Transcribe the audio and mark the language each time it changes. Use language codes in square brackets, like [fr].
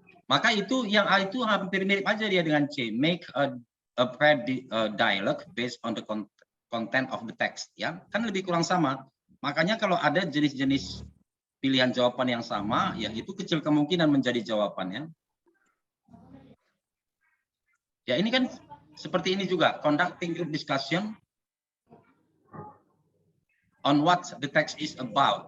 [id] Maka itu yang A itu hampir mirip aja dia dengan C. [en] Make a dialogue based on the content of the text. [id] Ya kan lebih kurang sama. Makanya kalau ada jenis-jenis pilihan jawaban yang sama, ya itu kecil kemungkinan menjadi jawabannya. Ya ini kan seperti ini juga, [en] conducting group discussion on what the text is about.